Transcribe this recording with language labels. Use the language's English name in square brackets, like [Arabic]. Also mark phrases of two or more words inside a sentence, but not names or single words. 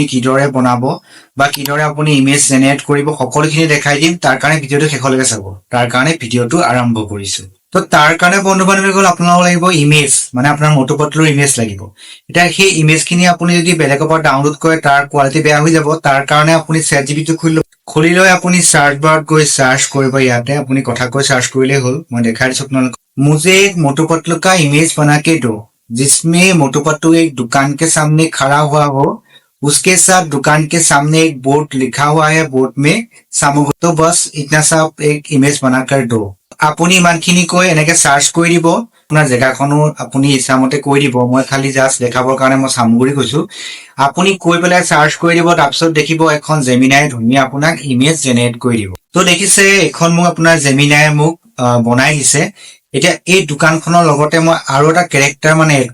[Assamese] কিদৰে বনাব বা কিদৰে আপুনি [English] image generate [Assamese] কৰিব সকলোখিনি দেখাই দিম তাৰ কাৰণে ভিডিঅ'টো শেষলৈকে চাব তাৰ কাৰণে ভিডিঅ'টো আৰম্ভ কৰিছো তো তাৰ কাৰণে বন্ধু বান্ধৱীসকল আপোনাক লাগিব ইমেজ মানে আপোনাৰ মটু পাতলুৰ ইমেজ লাগিব এটা সেই ইমেজখিনি আপুনি যদি বেলেগৰ পৰা ডাউনলোড কৰে তাৰ কোৱালিটি বেয়া হৈ যাব তাৰ কাৰণে আপুনি ChatGPT খুলি লৈ আপুনি সাৰ্চ বাৰত গৈ সাৰ্চ কৰিব ইয়াতে আপুনি কথা কৈ সাৰ্চ কৰিলে হল মই দেখাই দিছো আপোনাক [Hindi] मुझे एक मोटू पतलू का इमेज बना के दो जिसमें मोटू पतलू एक दुकान के सामने खड़ा हुआ हो उसके साथ दुकान के सामने एक बोर्ड लिखा हुआ है बोर्ड में सामग्री तो बस इतना सा एक इमेज बनाकर दो [Assamese] আপুনি ইমানখিনি কৈ এনেকে সাৰ্চ কৰি দিব আপোনাৰ জেগাখনো আপুনি ইচ্ছামতে কৈ দিব মই খালি জাস্ট দেখাবৰ কাৰণে মই সামগ্ৰী কৈছো আপুনি কৈ পেলাই সাৰ্চ কৰি দিব তাৰপিছত দেখিব এখন জেমিনাই ধুনীয়া আপোনাক [English] image generate [Assamese] কৰি দিব তো দেখিছে এখন মোক আপোনাৰ জেমিনাই মোক বনাই দিছে এতিয়া এই দোকানখনৰ লগতে মই আৰু এটা ক্যাৰেক্টাৰ মানে এড